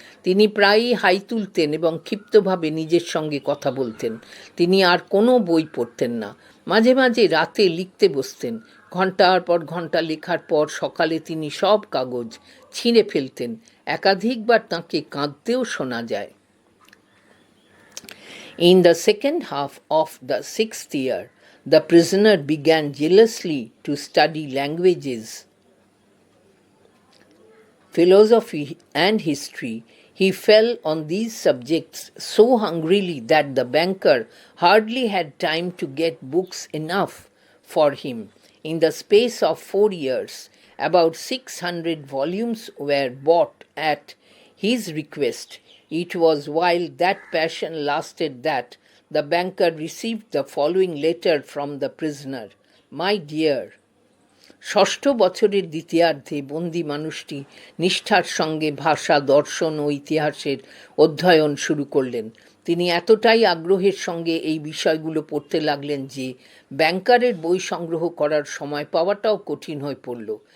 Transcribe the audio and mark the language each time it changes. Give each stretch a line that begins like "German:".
Bangla: তিনি প্রায়ই হাই তুলতেন এবং ক্ষিপ্তভাবে নিজের সঙ্গে কথা বলতেন। তিনি আর কোনো বই পড়তেন না। মাঝে মাঝে রাতে লিখতে বসতেন। ঘন্টার পর ঘন্টা লেখার পর সকালে তিনি সব কাগজ ছিঁড়ে ফেলতেন। একাধিকবার তাঁকে কাঁদতেও শোনা যায়।
English: In the second half of the sixth year, the prisoner began jealously to study languages, philosophy, and history. He fell on these subjects so hungrily that the banker hardly had time to get books enough for him. In the space of 4 years, about 600 volumes were bought at his request. It was while that passion lasted that the banker received the following letter from the prisoner. My dear,
Bangla: ষষ্ঠ বছরের দ্বিতীয়ার্ধে বন্দি মানুষটি নিষ্ঠার সঙ্গে ভাষা, দর্শন ও ইতিহাসের অধ্যয়ন শুরু করলেন। তিনি এতটাই আগ্রহের সঙ্গে এই বিষয়গুলো পড়তে লাগলেন যে ব্যাংকারের বই সংগ্রহ করার সময় পাওয়াটাও কঠিন হয়ে পড়ল।